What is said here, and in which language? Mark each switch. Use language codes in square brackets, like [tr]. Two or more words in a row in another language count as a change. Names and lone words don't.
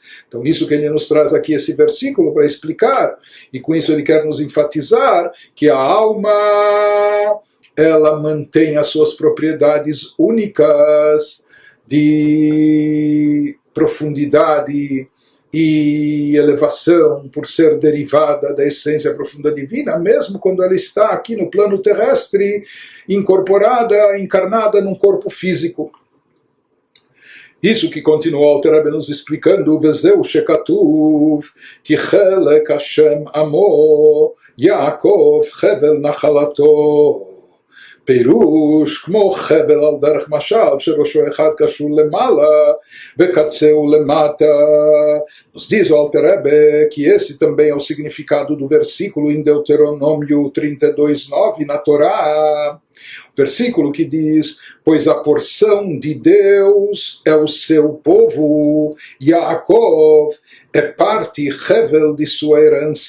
[pt] Então isso que ele nos traz aqui, esse versículo, para explicar, e com isso ele quer nos enfatizar que a alma, ela mantém as suas propriedades únicas de profundidade e elevação, por ser derivada da essência profunda divina, mesmo quando ela está aqui no plano terrestre, incorporada, encarnada num corpo físico. Isso que continua o Alter Rebbe nos explicando, [he] וזהו שכתוב כי חלק ה' עמו יעקב חבל נחלתו. פירוש כמו חבל על דרך משל שראשו אחד קשור למעלה וקצהו למטה. [pt] Nos diz o Alter Rebbe que esse também é o significado do versículo em Deuteronômio 32:9 na Torá, o versículo que diz: pois a porção de Deus é o seu povo, Yaakov é parte Hevel de sua herança.